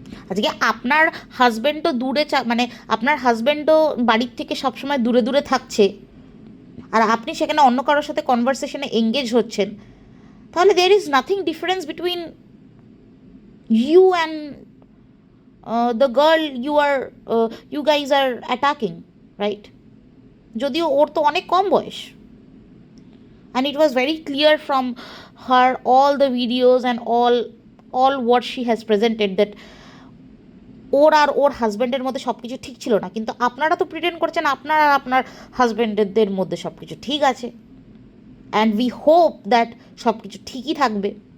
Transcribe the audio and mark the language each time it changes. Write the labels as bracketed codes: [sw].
[bn] আজকে আপনার হাজব্যান্ডও দূরে মানে আপনার হাজব্যান্ডও বাড়ির থেকে সবসময় দূরে দূরে থাকছে, আর আপনি সেখানে অন্য কারোর সাথে কনভারসেশনে এঙ্গেজ হচ্ছেন, তাহলে [en] There is nothing difference between you and the girl you guys are attacking, right? [bn] যদিও ওর তো অনেক কম বয়স, [en] and it was very clear from her all the videos and all what she has presented that [bn] ওর আর ওর হাজব্যান্ডের মধ্যে সব কিছু ঠিক ছিল না। কিন্তু আপনারা তো প্রিটেন্ড করছেন আপনার আর আপনার হাজব্যান্ডের মধ্যে সব কিছু ঠিক আছে, [en] and we hope that [bn] সব কিছু ঠিকই থাকবে।